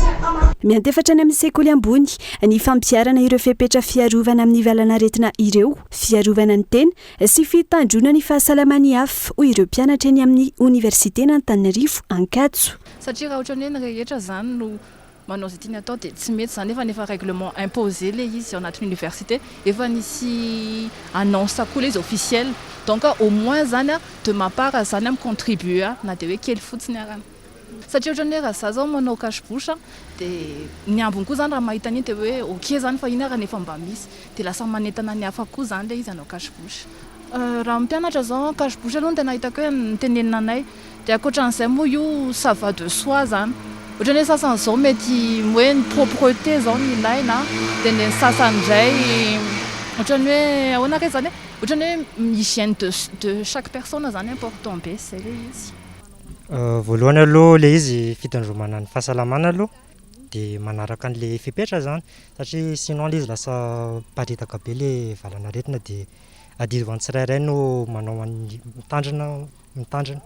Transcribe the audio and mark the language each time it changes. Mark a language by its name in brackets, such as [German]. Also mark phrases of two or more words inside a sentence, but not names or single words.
[Malagasy] Miantefatra any amin'ny sekoly ambony ny fampiarana ireo fepetra fiarovana amin'ny valanaretina ireo, fiarovana ny tena sy fitandrona ny fahasalaman'ny hafa hoy ireo mpianatra eny amin'ny Université n'Antananarivo Ankatso. Satria raha ohatra ny hoe ny rehetra zany no manao izay tiany atao dia tsy mety zany efa [French] règlement imposé [Malagasy] le izy ao anatin'ny université efa nisy annonce koa le izy [French] officiel donc au moins [Malagasy] zany [French] de ma part [Malagasy] zany amin'ny contribuer na dia hoe kely fotsiny arana satria ohatra ny hoe raha za zao manao cache-bouche dia ny ambony koa zany raha mahita an'iny dia hoe ok zany fa iny arana efa mba misy dia lasa manentana ny hafa koa zany le izy hanao cache-bouche. Raha mpianatra zao cache-bouche aloha tena hitako hoe nitenenina anay dia ankoatran'izay moa io [French] ça va de soi [Malagasy] zany. Ohatra ny hoe sasany zao mety hoe ny propreté zao ny ilaina dia ny sasany indray ohatra ny hoe ahoana re zany ohatra ny hoe [French] hygiène de chaque personne [Malagasy] zany important be zay le izy. Voalohany aloha le izy fitandromana ny fahasalamana aloha dia manaraka an'le fepetra zany satria sinon le izy lasa paritaka be le valanaretina dia adidy ny tsirairay no manao mitandrina.